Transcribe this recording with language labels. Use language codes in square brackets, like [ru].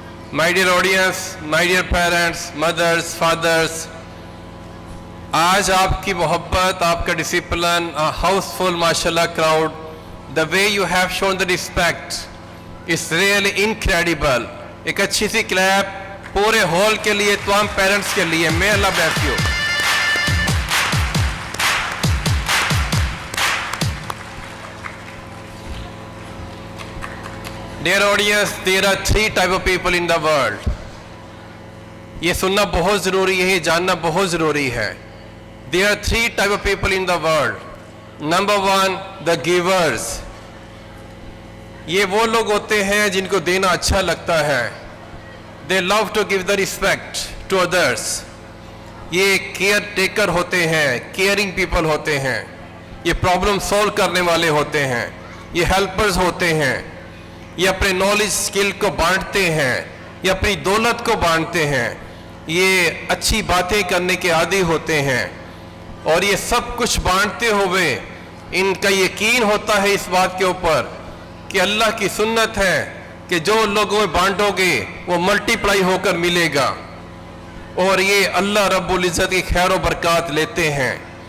[en] My dear audience, my dear parents, mothers, fathers, [hi] आज आपकी मोहब्बत, आपका डिसिप्लिन, [en] a houseful माशाल्लाह crowd, the way you have shown the respect is really incredible. [hi] एक अच्छी सी clap पूरे हॉल के लिए, तमाम पेरेंट्स के लिए. [en] May Allah bless you. Dear audience, there are three type of people in the world. [hi] ये सुनना बहुत ज़रूरी है, ये जानना बहुत ज़रूरी है. [en] There are three type of people in the world. Number one, the givers. [hi] ये वो लोग होते हैं जिनको देना अच्छा लगता है. [en] They love to give the respect to others. [hi] ये केयर टेकर होते हैं, [en] caring people [hi] होते हैं, ये प्रॉब्लम सॉल्व करने वाले होते हैं, ये हेल्पर्स होते हैं, ये अपने नॉलेज स्किल को बांटते हैं, ये अपनी दौलत को बांटते हैं, ये अच्छी बातें करने के आदी होते हैं, और ये सब कुछ बांटते हुए इनका यकीन होता है इस बात के ऊपर कि अल्लाह की सुन्नत है कि जो लोगों में बांटोगे वो मल्टीप्लाई होकर मिलेगा, और ये अल्लाह रब्बुल इज़्ज़त की खैर और बरकत लेते हैं.